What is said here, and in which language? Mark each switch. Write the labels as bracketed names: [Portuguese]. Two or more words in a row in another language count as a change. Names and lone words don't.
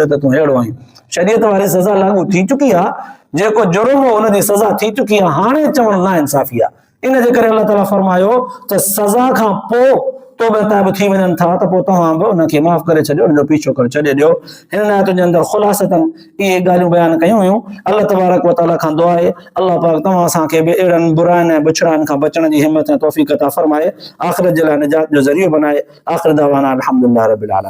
[Sindhi] त तूं अहिड़ो आहीं शरीयत वारी सज़ा लागू थी चुकी आहे जेको जुर्म हो हुनजी सज़ा थी चुकी आहे हाणे चवणु नाइंसाफ़ी आहे इन जे करे अल्लाह ताला फरमायो त सज़ा खां पोइ तौबा ताइब थी वञनि था त पोइ तव्हां बि हुनखे माफ़ करे छॾियो हुनजो पीछो करे छॾे ॾियो हिन आयतुनि जे अंदरि ख़ुलासतन इहे ॻाल्हियूं बयानु कयूं हुयूं [Arabic] الله تبارك وتعالى [Sindhi] खां दुआ आहे अल्लाह पाक तव्हां असांखे बि अहिड़नि बुराइनि ऐं बुछड़ाइनि खां बचण जी हिमत ऐं तौफ़ीक़ अता फरमाए आख़िरत जे लाइ निजात जो ज़रियो बनाए [Arabic] آخر دعوانا الحمد لله رب العالمين.